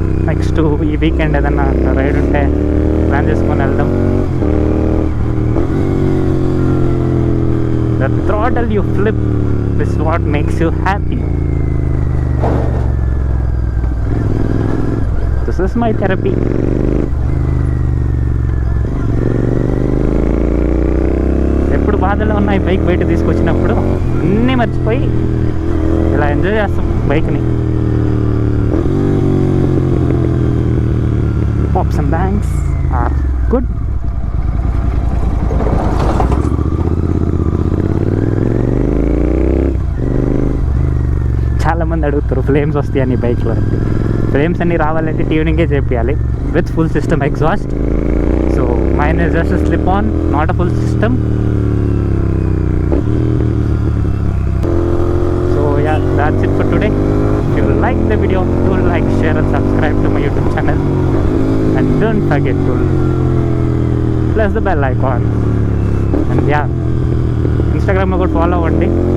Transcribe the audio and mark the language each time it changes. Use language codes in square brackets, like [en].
[te] Next ఈ weekend ఏదన్నా ride ఉంటే ప్లాన్ చేసుకొని వెళ్దాం. [en] The throttle you flip is what makes you happy. This is my therapy. [te] ఎప్పుడు బాధలో ఉన్న ఈ బైక్ బయట తీసుకొచ్చినప్పుడు అన్నీ మర్చిపోయి ఇలా ఎంజాయ్ చేస్తాం బైక్ని. [en] Pops and bangs are good. [te] చాలామంది అడుగుతారు ఫ్లేమ్స్ వస్తాయని బైక్లో. ఫ్లేమ్స్ అన్నీ రావాలంటే ట్యూనింగే చేయాలి [en] With full system exhaust. So mine is just slip on, not a full system. So yeah, that's it for today. If you like the video, do like, share and subscribe to my YouTube channel. And don't forget to press the bell icon. And yeah, [te] Instagram లో కూడా follow అవ్వండి.